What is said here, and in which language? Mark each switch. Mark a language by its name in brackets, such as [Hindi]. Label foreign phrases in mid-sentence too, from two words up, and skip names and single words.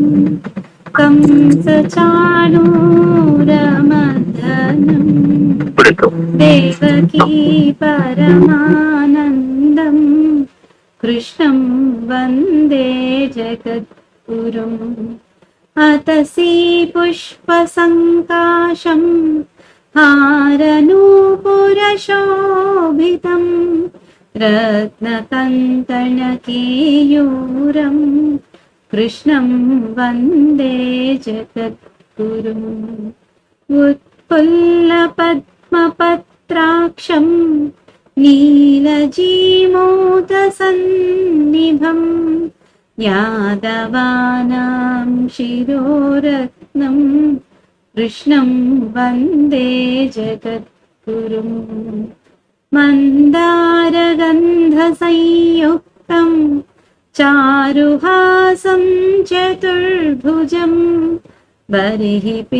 [Sanskrit] కంసచాణూరమర్దనం దేవకీ పరమానందం కృష్ణం వందే జగద్గురుం అతసీ పుష్పసంకాశం హారనూపురశోభితం రత్నకంకణకేయూరం కృష్ణం వందే జగద్గురుం पुल्लपद्मपत्राक्षं नीलजीमूतसन्निभं यादवानां शिरोरत्नं कृष्णं वन्दे जगद्गुरुम् मन्दारगन्धसंयुक्तं चारुहासं चतुर्भुजं बर्हिः